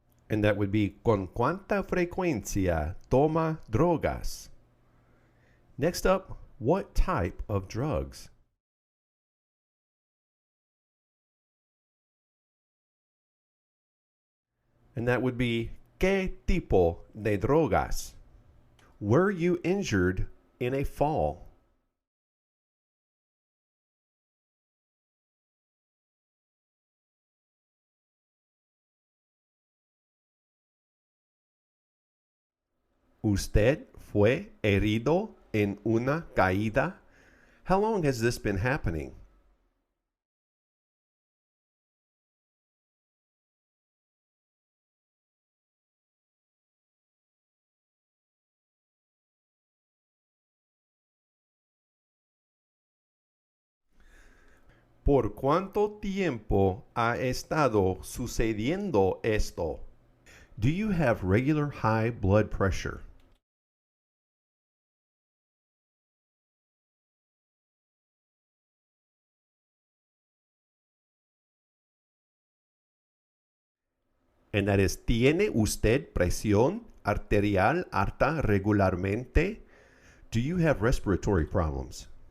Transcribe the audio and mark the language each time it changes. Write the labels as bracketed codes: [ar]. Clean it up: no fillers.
[en] And that would be, [es] ¿con cuánta frecuencia toma drogas? [en] Next up, what type of drugs? And that would be, [es] ¿qué tipo de drogas? [en] Were you injured in a fall? [es] ¿Usted fue herido en una caída? [en] How long has this been happening? [es] ¿Por cuánto tiempo ha estado sucediendo esto? [en] Do you have regular high blood pressure? And that is, [es] ¿tiene usted presión arterial alta regularmente? [en] Do you have respiratory problems?